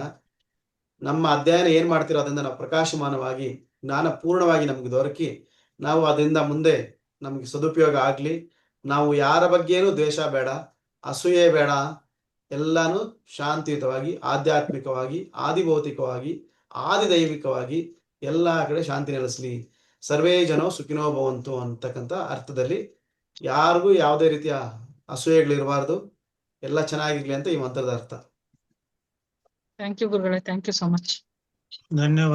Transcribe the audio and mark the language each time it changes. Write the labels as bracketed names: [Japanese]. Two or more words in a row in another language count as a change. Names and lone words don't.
[Kannada] ನಮ್ಮ ಅಧ್ಯಯನ ಏನ್ ಮಾಡ್ತಿರೋ ಅದರಿಂದ ನಾವು ಪ್ರಕಾಶಮಾನವಾಗಿ ಜ್ಞಾನ ಪೂರ್ಣವಾಗಿ ನಮ್ಗೆ ದೊರಕಿ ನಾವು ಅದರಿಂದ ಮುಂದೆ ನಮ್ಗೆ ಸದುಪಯೋಗ ಆಗ್ಲಿ. ನಾವು ಯಾರ ಬಗ್ಗೆನೂ ದ್ವೇಷ ಬೇಡ, ಅಸೂಯೆ ಬೇಡ, ಎಲ್ಲಾನು ಶಾಂತಿಯುತವಾಗಿ, ಆಧ್ಯಾತ್ಮಿಕವಾಗಿ, ಆದಿಭೌತಿಕವಾಗಿ, ಆದಿದೈವಿಕವಾಗಿ ಎಲ್ಲಾ ಕಡೆ ಶಾಂತಿ ನೆಲೆಸಲಿ. [Sanskrit] ಸರ್ವೇ ಜನೋ ಸುಖಿನೋ ಭವಂತು [Kannada] ಅಂತಕ್ಕಂಥ ಅರ್ಥದಲ್ಲಿ ಯಾರಿಗೂ ಯಾವುದೇ ರೀತಿಯ ಅಸೂಯೆಗಳಿರಬಾರ್ದು, ಎಲ್ಲ ಚೆನ್ನಾಗಿರ್ಲಿ ಅಂತ ಈ ಮಂತ್ರದ ಅರ್ಥ. [English] thank you ಗುರುಗಳೇ, thank you so much. [Kannada] ಧನ್ಯವಾದ.